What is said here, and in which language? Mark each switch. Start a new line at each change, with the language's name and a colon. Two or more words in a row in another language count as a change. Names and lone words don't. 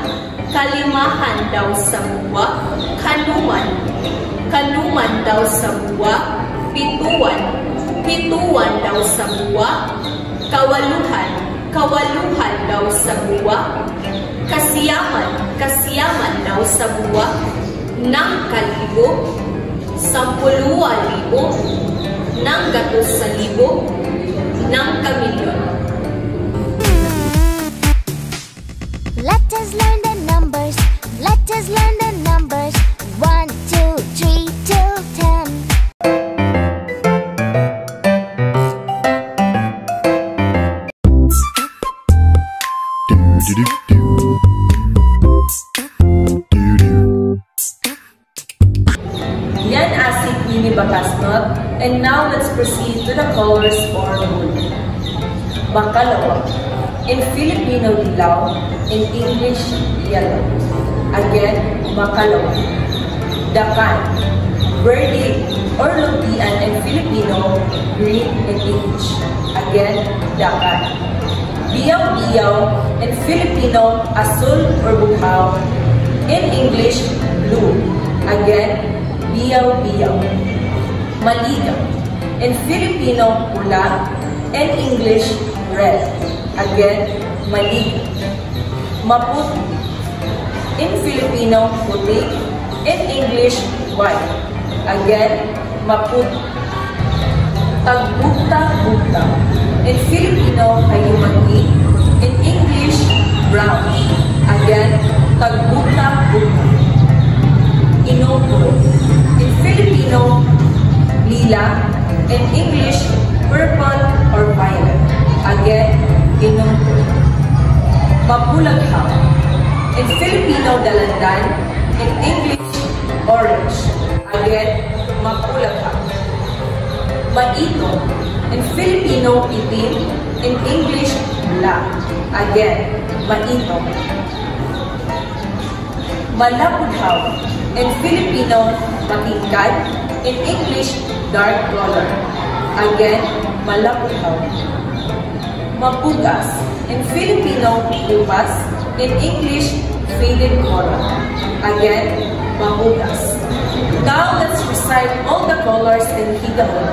Higaonon: kalimahan daw sa buwa, kanuman, kanuman daw sa buwa, pituan, pituan daw sa buwa, kawaluhan, kawaluhan daw sa buwa, kasiyaman, kasiyaman daw sa buwa, nang kalibo, 10,000, nang 100,000, nang kamilyon.
English: Let us learn the numbers. Let us learn the numbers. 1, 2, 3 till 10.
Higaonon: Yan asik ini bakasnot,
English: and now let's proceed to the colors for wood. Bakalawa. In Filipino, dilaw. In English, yellow. Again, bakalawa.
Higaonon: Dakan.
English: Birdie or lupian in Filipino, green in English. Again,
Higaonon: dakan.
English: Biyaw-biyaw in Filipino, asul or bughaw. In English, blue. Again,
Higaonon: biyaw-biyaw.
English: Maligaw. In Filipino, pula. In English, red. Again,
Higaonon: maligaw.
English: Maputi. In Filipino, puti. In English, white. Again,
Higaonon: maputi.
English: Tagbuta-buta. In Filipino, kayumagi. In English, brown. Again,
Higaonon: tagbuta-buta. Inupoy.
English: In Filipino, lila. In English, purple or violet. Again,
Higaonon: inupoy. Mapulaghaw.
English: In Filipino, dalandan. In English, orange.
Higaonon: Again, mapulaghaw. Maito.
English: In Filipino, itim. In English, black.
Higaonon: Again, maito. Malapudhaw.
English: In Filipino, matingkad. In English, dark color. Again,
Higaonon: malapudhaw. Mapugas.
English: In Filipino, pupas. In English, faded color. Again, mapugas. Now, let's recite all the colors in Higahon.